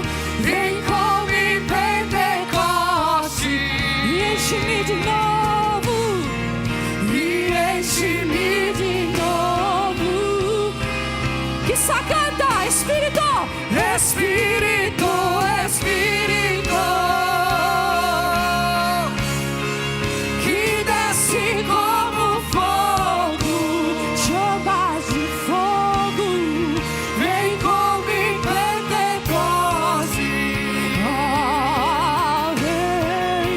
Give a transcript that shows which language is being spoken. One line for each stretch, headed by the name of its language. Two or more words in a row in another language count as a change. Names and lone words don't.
Italian: Vem come i Pentecosti. riempimi di novo, Riempimi di novo. Chi sa canta, Spirito, Spirito, Spirito,
Portuguese: que desce como fogo, chamas de fogo, vem como em Pentecoste, ah, vem